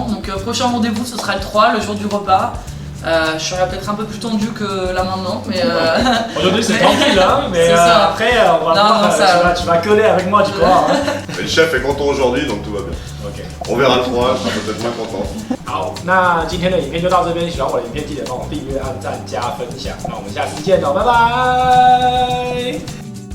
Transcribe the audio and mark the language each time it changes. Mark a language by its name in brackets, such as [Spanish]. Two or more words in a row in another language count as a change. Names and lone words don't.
[French] Donc prochain rendez-vous ce sera le 3, le jour du repas. Je serai peut-être un peu plus tendue que là maintenant, mais aujourd'hui c'est tranquille, hein, mais ça. après on va voir, tu vas coller avec moi, tu crois. Hein. Mais le chef est content aujourd'hui, donc tout va bien. OK。 On verra le 3, je serai peut-être moins content. [Chinese] 好，那今天的影片就到这边。喜欢我的影片，记得帮我订阅、按赞、加分享。那我们下次见喽，拜拜。